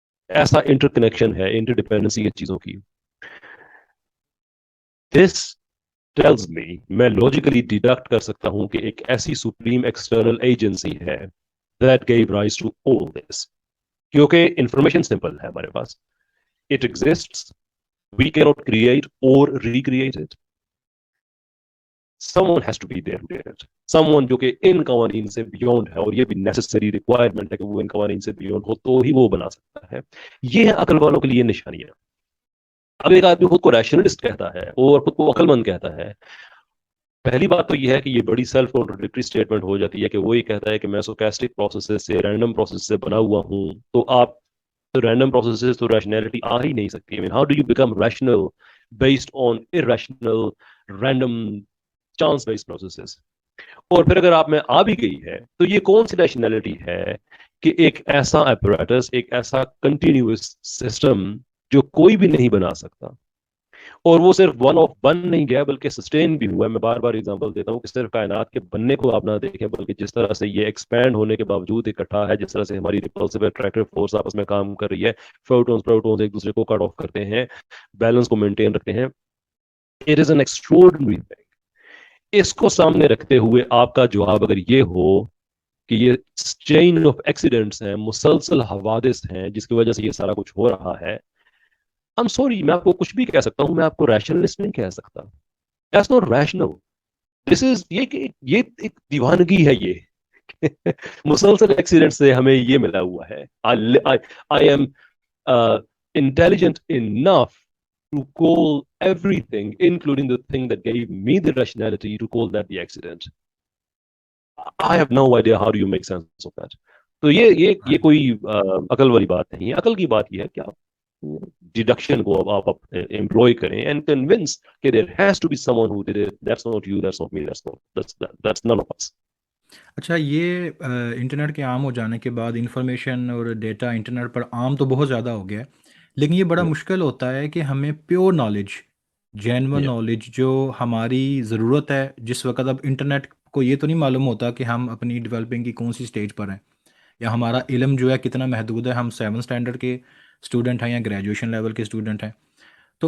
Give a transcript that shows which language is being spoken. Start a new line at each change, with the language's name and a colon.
Urdu: ایسا inter connection ہے، inter dependency ہے چیزوں کی.
English: this tells me,
Urdu: میں لاجیکلی ڈیڈکٹ کر سکتا ہوں کہ ایک ایسی سپریم ایکسٹرنل ایجنسی ہے
English: that gave rise to all this.
Urdu: کیونکہ انفارمیشن سمپل ہے ہمارے پاس.
English: It exists. We cannot create or recreate it. Someone has to be there to do it.
Urdu: Someone جو کہ ان قوانین سے بیونڈ ہے، اور یہ بھی نیسسری ریکوائرمنٹ ہے کہ وہ ان قوانین سے بیونڈ ہو تو ہی وہ بنا سکتا ہے. یہ ہے عقل والوں کے لیے نشانیاں. اب ایک آدمی خود کو ریشنلسٹ کہتا ہے اور خود کو عقل مند کہتا ہے. پہلی بات تو یہ ہے کہ یہ بڑی سیلف کانٹرڈکٹری اسٹیٹمنٹ ہو جاتی ہے کہ وہ یہ کہتا ہے کہ میں سوکیسٹک پروسیس سے، رینڈم پروسیس سے بنا ہوا ہوں. تو آپ رینڈم پروسیسز تو ریشنلٹی آ ہی نہیں سکتی.
English: I mean, how do you become rational based on irrational, random, chance based processes?
Urdu: اور پھر اگر آپ میں آ بھی گئی ہے تو یہ کون سی ریشنلٹی ہے کہ ایک ایسا apparatus، ایک ایسا کنٹینیوس سسٹم جو کوئی بھی نہیں بنا سکتا، اور وہ صرف ون آف ون نہیں گیا بلکہ سسٹین بھی ہوا ہے. میں بار بار اگزامپل دیتا ہوں کہ صرف کائنات کے بننے کو آپ نہ دیکھیں، بلکہ جس طرح سے یہ ایکسپینڈ ہونے کے باوجود اکٹھا ہے، جس طرح سے ہماری ریپلسو اٹریکٹیو فورس آپس میں کام کر رہی ہے، فوٹونز پروٹونز ایک دوسرے کو کٹ آف کرتے ہیں، بیلنس کو مینٹین رکھتے ہیں.
English: It is an extraordinary thing.
Urdu: اس کو سامنے رکھتے ہوئے آپ کا جواب اگر یہ ہو کہ یہ چین آف ایکسیڈنٹس ہیں، مسلسل حوادث ہیں جس کی وجہ سے یہ سارا کچھ ہو رہا ہے،
English: I'm sorry،
Urdu: میں آپ کو کچھ بھی کہہ سکتا ہوں، میں آپ کو ریشنلسٹ نہیں کہہ سکتا.
English: That's not rational. This is
Urdu: یہ ایک دیوانگی ہے. یہ مسلسل ایکسیڈنٹ سے ہمیں یہ ملا ہوا ہے.
English: I am intelligent enough to call everything, including the thing that gave me the rationality, to call that the accident. I have no idea how do you make sense of that.
Urdu: تو یہ کوئی عقل والی بات نہیں ہے. عقل کی بات یہ ہے کہ آپ ڈیڈکشن کو آپ امپلوائے کریں
English: and convince
Urdu: کہ
English: there has to be someone who did it. That's not you, that's not me, that's none of us.
Urdu: اچھا، یہ انٹرنیٹ کے عام ہو جانے کے بعد انفارمیشن اور ڈیٹا انٹرنیٹ پر عام تو بہت زیادہ ہو گیا ہے، لیکن یہ بڑا
English: Yeah.
Urdu: مشکل ہوتا ہے کہ ہمیں pure knowledge, genuine
English: Yeah.
Urdu: Knowledge جو ہماری ضرورت ہے جس وقت، اب انٹرنیٹ کو یہ تو نہیں معلوم ہوتا کہ ہم اپنی ڈیولپنگ کی کون سی سٹیج پر ہیں، یا ہمارا علم جو ہے کتنا محدود ہے، ہم 7 اسٹینڈرڈ کے اسٹوڈنٹ ہیں یا گریجویشن لیول کے اسٹوڈنٹ ہیں۔ تو